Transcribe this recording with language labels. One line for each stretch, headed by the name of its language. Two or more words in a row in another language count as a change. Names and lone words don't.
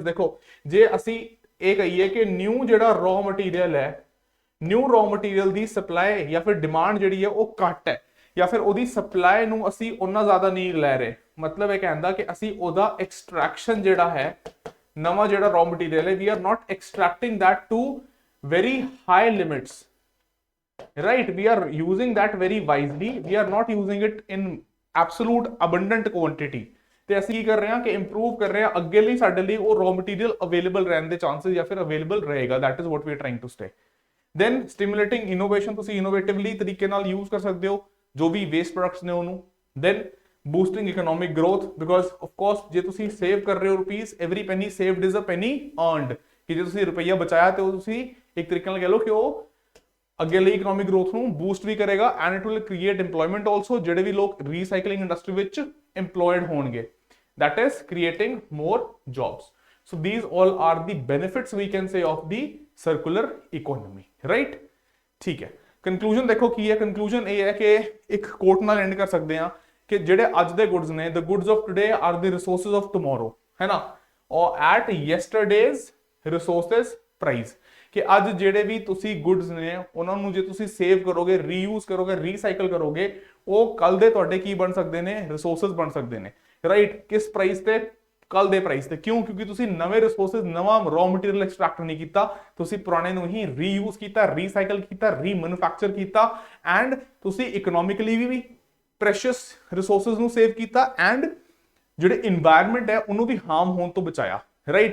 Punjabi: ਦੇਖੋ ਜੇ ਅਸੀਂ ਇਹ ਕਹੀਏ ਕਿ ਨਿਊ ਜਿਹੜਾ
English: raw material
Punjabi: ਹੈ,
English: new raw material
Punjabi: ਦੀ ਸਪਲਾਈ ਜਾਂ ਫਿਰ ਡਿਮਾਂਡ ਜਿਹੜੀ ਹੈ ਉਹ ਘੱਟ ਹੈ, ਜਾਂ ਫਿਰ ਉਹਦੀ ਸਪਲਾਈ ਨੂੰ ਅਸੀਂ ਉਹਨਾਂ ਜ਼ਿਆਦਾ ਨਹੀਂ ਲੈ ਰਹੇ, ਮਤਲਬ ਇਹ ਕਹਿੰਦਾ ਕਿ ਅਸੀਂ ਉਹਦਾ ਐਕਸਟ੍ਰੈਕਸ਼ਨ ਜਿਹੜਾ ਹੈ, ਨਵਾਂ ਜਿਹੜਾ
English: raw material
Punjabi: ਹੈ,
English: we are not extracting that to very high limits, right? We are using that very wisely, we are not using it in absolute abundant quantity,
Punjabi: ਤੇ ਅਸੀਂ ਕੀ ਕਰ ਰਹੇ ਹਾਂ ਕਿ ਇੰਪਰੂਵ ਕਰ ਰਹੇ ਹਾਂ ਅੱਗੇ ਲਈ, ਸਾਡੇ ਲਈ ਉਹ
English: raw material
Punjabi: ਅਵੇਲੇਬਲ ਰਹਿਣ ਦੇ ਚਾਂਸਸ ਜਾਂ ਫਿਰ ਅਵੇਲੇਬਲ ਰਹੇਗਾ,
English: that is what we are trying to say. then stimulating innovation,
Punjabi: ਤੁਸੀਂ ਇਨੋਵੇਟਿਵਲੀ ਤਰੀਕੇ ਨਾਲ ਯੂਜ਼ ਕਰ ਸਕਦੇ ਹੋ ਜੋ ਵੀ
English: waste products
Punjabi: ਨੇ ਉਹਨੂੰ।
English: then boosting economic growth, because of course
Punjabi: ਜੇ ਤੁਸੀਂ ਸੇਵ ਕਰ ਰਹੇ ਹੋ ਰੁਪੀਸ,
English: every penny saved is a penny earned,
Punjabi: ਕਿ ਜੇ ਤੁਸੀਂ ਰੁਪਈਆ ਬਚਾਇਆ ਤੇ ਉਹ ਤੁਸੀਂ ਇੱਕ ਤਰੀਕੇ ਨਾਲ ਕਹਿ ਲਓ ਕਿ ਉਹ ਅੱਗੇ ਲਈ
English: economic growth
Punjabi: ਨੂੰ ਬੂਸਟ ਵੀ ਕਰੇਗਾ,
English: and it will create employment also,
Punjabi: ਜਿਹੜੇ ਵੀ ਲੋਕ
English: recycling industry
Punjabi: ਵਿੱਚ ਇੰਪਲੋਇਡ ਹੋਣਗੇ,
English: that is creating more jobs. So these all are the benefits we can say of the circular economy, right?
Hindi: ठीक है,
Punjabi: ਕੰਕਲੂਜਨ ਦੇਖੋ ਕੀ ਹੈ। ਕੰਕਲੂਜਨ ਇਹ ਹੈ ਕਿ ਇੱਕ ਕੋਟ ਨਾਲ ਐਂਡ ਕਰ ਸਕਦੇ ਹਾਂ ਕਿ ਜਿਹੜੇ ਅੱਜ ਦੇ ਗੁੱਡਸ ਨੇ,
English: the goods of today are the resources of tomorrow,
Punjabi: ਹੈ ਨਾ,
English: or at yesterday's resources price,
Punjabi: ਕਿ ਅੱਜ ਜਿਹੜੇ ਵੀ ਤੁਸੀਂ ਗੁੱਡਸ ਨੇ ਉਹਨਾਂ ਨੂੰ ਜੇ ਤੁਸੀਂ ਸੇਵ ਕਰੋਗੇ, ਰੀਯੂਜ਼ ਕਰੋਗੇ, ਰੀਸਾਈਕਲ ਕਰੋਗੇ, ਉਹ ਕੱਲ ਦੇ ਤੁਹਾਡੇ ਕੀ ਬਣ ਸਕਦੇ ਨੇ, ਰਿਸੋਰਸਸ ਬਣ ਸਕਦੇ ਨੇ, ਰਾਈਟ। ਕਿਸ ਪ੍ਰਾਈਸ ਤੇ, ਕੱਲ ਦੇ ਪ੍ਰਾਈਸ ਤੇ। ਕਿਉਂ? ਕਿਉਂਕਿ ਤੁਸੀਂ ਨਵੇਂ ਰਿਸੋਰਸਸ, ਨਵਾਂ
English: raw material extract
Punjabi: ਨਹੀਂ ਕੀਤਾ, ਤੁਸੀਂ ਪੁਰਾਣੇ ਨੂੰ ਹੀ ਰੀਯੂਜ਼ ਕੀਤਾ, ਰੀਸਾਈਕਲ ਕੀਤਾ, ਰੀਮੈਨੂਫੈਕਚਰ ਕੀਤਾ, ਐਂਡ ਤੁਸੀਂ ਇਕਨੋਮਿਕਲੀ ਵੀ
English: precious resources
Punjabi: ਨੂੰ ਸੇਵ ਕੀਤਾ, ਐਂਡ ਜਿਹੜੇ ਇਨਵਾਇਰਨਮੈਂਟ ਹੈ ਉਹਨੂੰ ਵੀ ਹਾਰਮ ਹੋਣ ਤੋਂ ਬਚਾਇਆ, ਰਾਈਟ।